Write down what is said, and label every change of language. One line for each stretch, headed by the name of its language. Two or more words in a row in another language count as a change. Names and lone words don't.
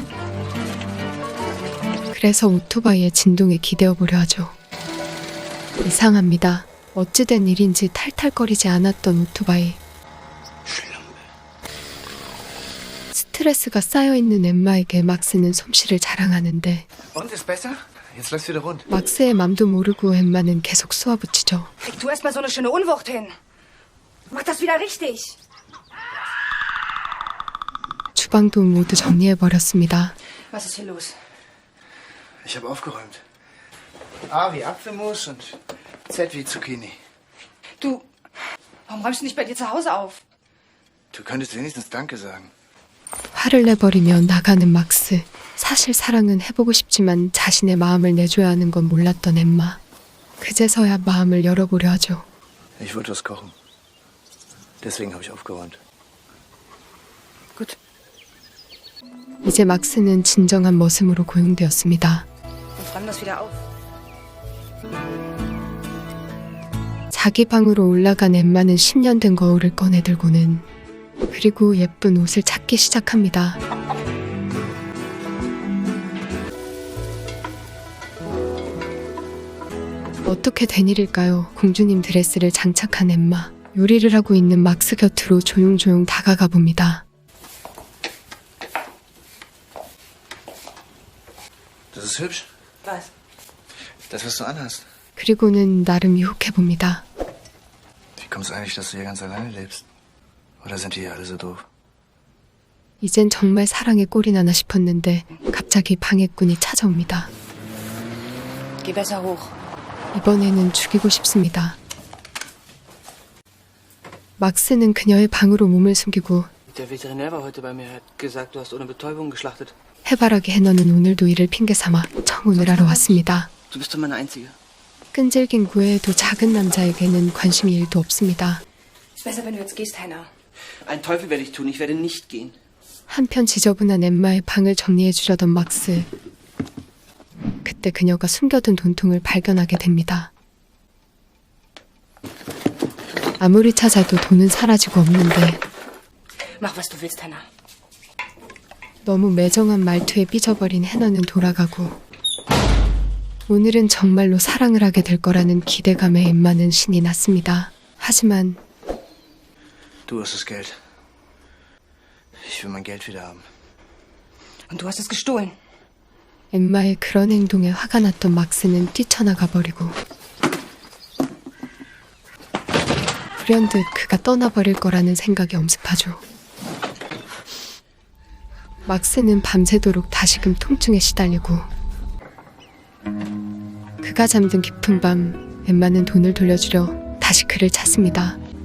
Korean: 그래서 오토바이의 진동에 기대어 보려 하죠. 이상합니다. 어찌된 일인지 탈탈거리지 않았던 오토바이. 스트레스가 쌓여있는 엠마에게 막스는 솜씨를 자랑하는데
German: Und, ist besser? Jetzt läufst wieder rund.
Korean: 막스의 맘도 모르고 엠마는 계속 쏘아붙이죠.
German: Krieg du erst mal so eine schöne Unwucht hin. Mach das wieder richtig.
Korean: 주방도 모두 정리해버렸습니다.
German: Was ist hier los? Ich habe aufgeräumt. A wie Apfelmus und Z wie Zucchini. Du, warum räumst du nicht bei dir zu Hause auf? Du könntest wenigstens Danke sagen.
Korean: 화를 내버리며 나가는 막스. 사실 사랑은 해보고 싶지만 자신의 마음을 내줘야 하는 건 몰랐던 엠마. 그제서야 마음을 열어보려 하죠.
German: Ich wollte was kochen. Deswegen habe ich aufgeräumt. Gut.
Korean: 이제 막스는 진정한 머슴으로 고용되었습니다.
German: Dann räum das wieder auf.
Korean: 자기 방으로 올라간 엠마는 10년 된 거울을 꺼내들고는 그리고 예쁜 옷을 찾기 시작합니다. 어떻게 된 일일까요? 공주님 드레스를 장착한 엠마. 요리를 하고 있는 막스 곁으로 조용조용 다가가 봅니다.
German: Das ist hübsch. Was? Das, was du anhast.
Korean: 그리고는 나름 유혹해 봅니다.
German: Wie kommst du eigentlich, dass du hier ganz alleine lebst? Oder sind die hier alle so doof?
Korean: 이젠 정말 사랑에 꼴이 나나 싶었는데 갑자기 방해꾼이 찾아옵니다.
German: Geh besser hoch.
Korean: 이번에는 죽이고 싶습니다. 막스는 그녀의 방으로 몸을 숨기고
German: Der Veterinär war heute bei mir. Er hat gesagt, du hast ohne Betäubung geschlachtet.
Korean: 해바라기 해너는 오늘도 이를 핑계 삼아 청혼을 하러 왔습니다.
German: Du bist doch meine Einzige.
Korean: 끈질긴 구애에도 작은 남자에게는 관심이 1도 없습니다.
German: Ist besser, wenn du jetzt gehst, Hannah. Einen Teufel werde ich tun. Ich werde nicht gehen.
Korean: 한편 지저분한 엠마의 방을 정리해 주려던 막스. 그때 그녀가 숨겨둔 돈통을 발견하게 됩니다. 아무리 찾아도 돈은 사라지고 없는데
German: Mach, was du willst, Hannah.
Korean: 너무 매정한 말투에 삐져버린 해너는 돌아가고 오늘은 정말로 사랑을 하게 될 거라는 기대감에 엠마는 신이 났습니다. 하지만
German: Du hast das Geld. Ich will mein Geld wieder haben. Und du hast es gestohlen.
Korean: 엠마의 그런 행동에 화가 났던 막스는 뛰쳐나가 버리고 불현듯 그가 떠나버릴 거라는 생각이 엄습하죠. 막스는 밤새도록 다시금 통증에 시달리고 그가 잠든 깊은 밤 엠마는 돈을 돌려주려 다시 그를 찾습니다.